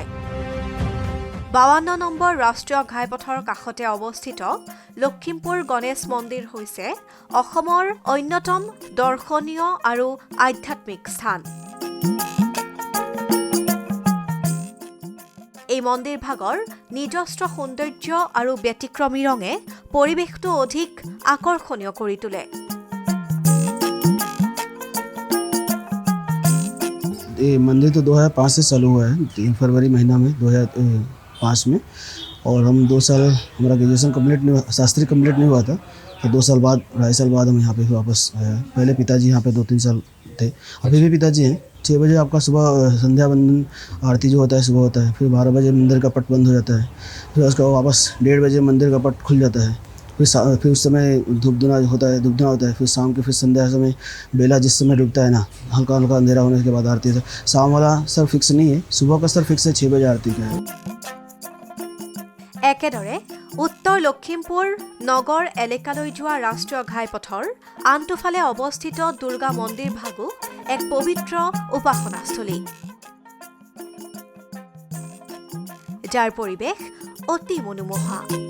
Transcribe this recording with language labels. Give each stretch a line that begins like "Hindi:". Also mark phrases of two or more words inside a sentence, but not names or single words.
Assamese: 52 নম্বৰ ৰাষ্ট্ৰীয় ঘাইপথৰ কাষতে অৱস্থিত লখিমপুৰ গণেশ মন্দিৰ হৈছে অসমৰ অন্যতম দৰ্শনীয় আৰু আধ্যাত্মিক স্থান। এই মন্দিৰভাগৰ নিজস্ব সৌন্দৰ্য আৰু ব্যতিক্ৰমী ৰঙে পৰিৱেশটো অধিক আকৰ্ষণীয় কৰি তোলে।
Hindi: ये मंदिर तो 2005 से चालू हुआ है, 3 फरवरी महीना में 2005 में, और हम 2 साल हमारा
English: graduation complete
Hindi: नहीं हुआ, शास्त्री कंप्लीट नहीं हुआ था, तो 2 साल बाद 2.5 साल बाद हम यहाँ पे वापस आए। पहले पिताजी यहाँ पे 2-3 साल थे, अभी भी पिताजी हैं। 6 बजे आपका सुबह संध्या वंदन आरती जो होता है सुबह होता है, फिर 12 बजे मंदिर का पट बंद हो जाता है, फिर उसका वापस 1:30 बजे मंदिर का पट खुल जाता है, फिर उस समय धूपधुना होता है, फिर शाम के फिर संध्या समय बेला जिस समय डूबता है ना, हल्का हल्का अंधेरा होने के बाद आरती है। शाम वाला सर फिक्स नहीं है, सुबह का सर फिक्स है, 6 बजे आरती का है।
Assamese: একেদৰে উত্তৰ লখিমপুৰ নগৰ এলেকালৈ যোৱা ৰাষ্ট্ৰীয় ঘাইপথৰ আনটোফালে অৱস্থিত দুৰ্গা মন্দিৰ ভাগো এক পবিত্ৰ উপাসনাস্থলী, যাৰ পৰিৱেশ অতি মনোমোহা।